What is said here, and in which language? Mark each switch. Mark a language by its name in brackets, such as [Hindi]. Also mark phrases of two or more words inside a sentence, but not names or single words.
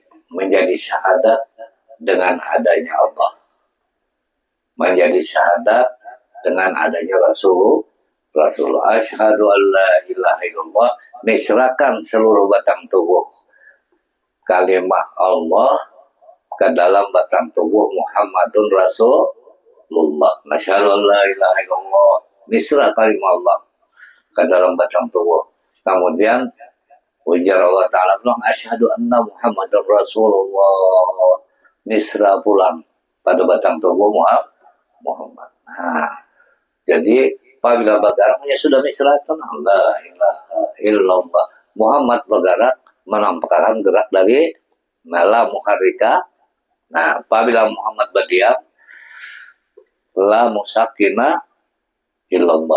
[Indonesian] menjadi syahadat dengan adanya Allah, menjadi syahadat dengan adanya Rasul [Arabic] أشهد أن لا إله إلا الله, [Indonesian] misrakan seluruh batang tubuh kalimat Allah ke dalam batang tubuh [Arabic] محمدٌ رسول الله. أشهد أن لا إله إلا الله, [Indonesian] misra kalimat Allah ke dalam batang tubuh. Kemudian ujar Allah Ta'ala bilang [Arabic] أشهد أن محمدٌ رسول الله, [Indonesian] misra pulang pada batang tubuh Muhammad. Jadi apabila bagaraknya sudah misrakan [Arabic] لا إله إلا الله [Indonesian] Muhammad bagarak menampakkan gerak dari [Arabic] لا محرك. [Indonesian] Nah, apabila Muhammad berdiam [Arabic] لا مسكن إلا الله.